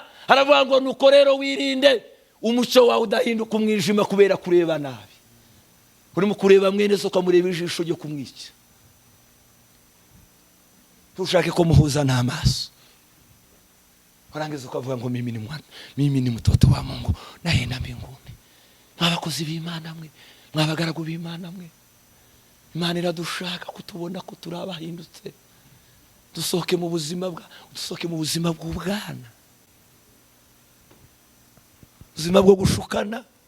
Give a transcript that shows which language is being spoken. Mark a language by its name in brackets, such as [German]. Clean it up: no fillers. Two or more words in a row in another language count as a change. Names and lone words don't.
[Kinyarwanda] Haravuga ngo nuko rero wirinde umucyo wawe udahinduka umwijima kubera kureba nabi. Urimo kureba mwene so ukamureba ijisho ryo kumwica. Tushake ko muhuza n'amaso. Warangiza ukavuga ngo [Swahili] mimi ni mwana, mimi ni mtoto wa Mungu naenda mbinguni. [Kinyarwanda] Mwabakozi b'Imana mwe, mwabagaragu b'Imana mwe, Imana iradushaka kutubona ko turabahindutse. Dusohoke mu buzima bw'ubwana, ubuzima bwo gushukana.